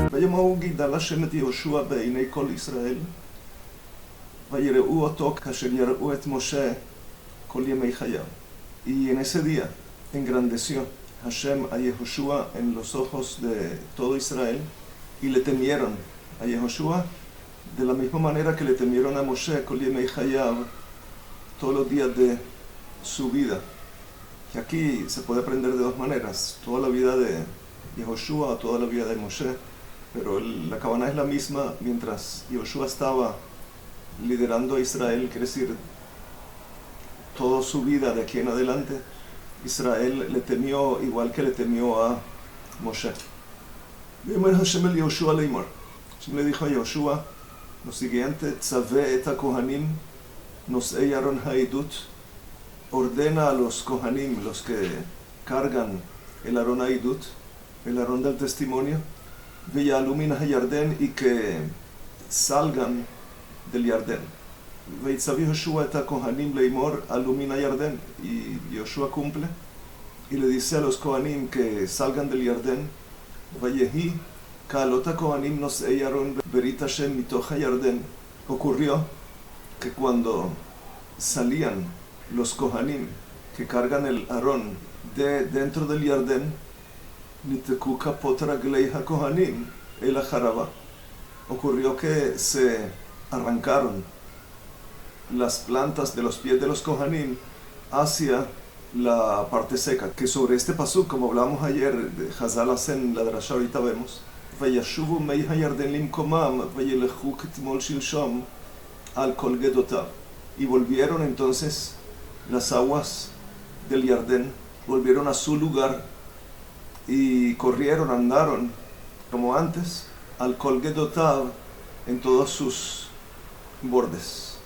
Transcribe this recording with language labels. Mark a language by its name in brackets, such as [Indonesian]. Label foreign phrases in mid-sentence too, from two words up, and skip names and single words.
[Hebrew] לאמור גידל השם את יהושע בעיני כל ישראל, ויראו אותו כאשר יראו את משה כל ימי חייו. [Spanish] Y en ese día engrandeció Hashem a Yehoshua en los ojos de todo Israel y le temieron a Yehoshua de la misma manera que le temieron a Moshe [Hebrew] כל ימי חייו [Spanish] todos los días de su vida. Y aquí se puede aprender de dos maneras, toda la vida de Yehoshua o toda la vida de Moshe, pero la cabana es la misma. Mientras Yehoshua estaba liderando a Israel, quiere decir toda su vida de aquí en adelante, Israel le temió igual que le temió a Moshe. [Hebrew] ויאמר השם אל יהושע לאמר. [Spanish] Hashem le dijo a Yehoshua lo siguiente: [Hebrew] צוה את הכהנים נשאי ארון העדות, [Spanish] ordena a los kohanim, los que cargan el [Hebrew] ארון העדות, [Spanish] el Aron del testimonio, [Hebrew] ויעלו מן הירדן, [Spanish] y que salgan del Yarden. [Hebrew] ויצו יהושע את הכהנים לאמר עלו מן הירדן, [Spanish] y Yehoshua cumple y le dice a los kohanim que salgan del Yarden. [Hebrew] ויהי בעלות הכהנים נשאי ארון ברית השם מתוך הירדן. [Spanish] Ocurrió que cuando salían los kohanim que cargan el Aarón de dentro del Yarden, [Hebrew] נתקו כפות רגלי הכהנים אל החרבה. [Spanish] Ocurrió que se arrancaron las plantas de los pies de los kohanim hacia la parte seca, que sobre este pasuk, como hablamos ayer, de Hazal hacen la drasha, ahorita vemos, [Hebrew] וישבו מי הירדן למקומם וילכו כתמול שלשום על כל גדותיו. [Spanish] Y volvieron entonces las aguas del Yarden, volvieron a su lugar y corrieron, andaron como antes, [Hebrew] על כל גדותיו, [Spanish] en todos sus bordes.